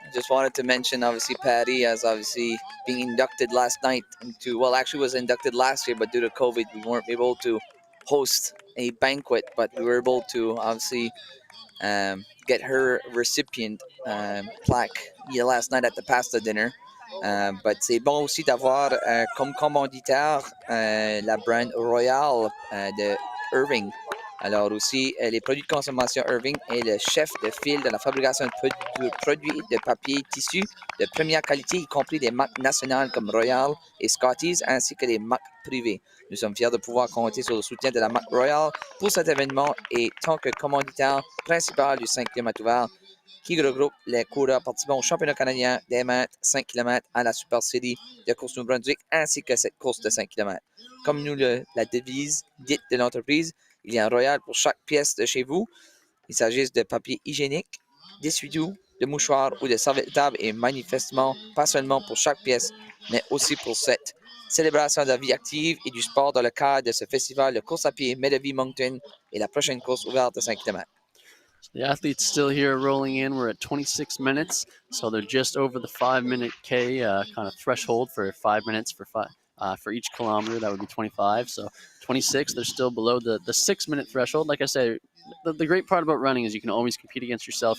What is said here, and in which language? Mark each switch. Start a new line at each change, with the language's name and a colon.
English: Just wanted to mention, obviously, Patty, as obviously being inducted last night into, well, actually was inducted last year, but due to COVID, we weren't able to host a banquet, but we were able to obviously get her recipient plaque last night at the pasta dinner. But
French: c'est bon aussi d'avoir comme commanditaire la brand Royal de Irving. Alors aussi, les produits de consommation Irving est le chef de file de la fabrication de produits de papier tissu de première qualité, y compris des marques nationales comme Royal et Scotties, ainsi que des marques privées. Nous sommes fiers de pouvoir compter sur le soutien de la marque Royal pour cet événement et tant que commanditaire principal du 5 km ouvert, qui regroupe les coureurs participant au championnat canadien des mètres 5 km à la Super Series de course New-Brunswick, ainsi que cette course de 5 km. Comme nous la devise dite de l'entreprise, il y a un Royal pour chaque pièce de chez vous. Il s'agisse de papier hygiénique, d'essuie-doux, de mouchoirs ou de serviettes de table et manifestement pas seulement pour chaque pièce, mais aussi pour cette célébration de la vie active et du sport dans le cadre de ce festival de course à pied Medavie Moncton et la prochaine course ouverte de 5 km.
English: The athletes still here rolling in. We're at 26 minutes, so they're just over the 5-minute K kind of threshold for 5 minutes for each kilometer. That would be 25. So 26, they're still below the 6-minute threshold. Like I say, the great part about running is you can always compete against yourself.